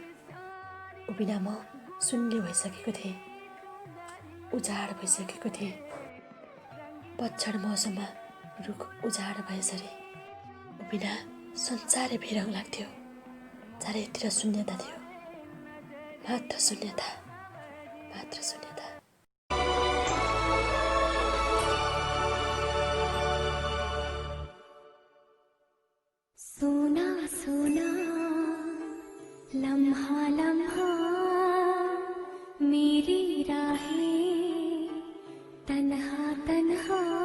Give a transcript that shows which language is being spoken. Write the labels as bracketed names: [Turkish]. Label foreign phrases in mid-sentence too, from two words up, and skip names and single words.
[Nepali] ऊ बिना म शून्य भइसकेको थिएँ, उजाड भइसकेको थिएँ। पतझड मौसममा रुख उजाड भएसरी ऊ बिना संसारै बेरङ लाग्थ्यो। चारैतिर शून्यता थियो, मात्र शून्यता, मात्र शून्यता। [Hindi] सोना सोना लम्हा लम्हा मेरी राहें तन्हा तन्हा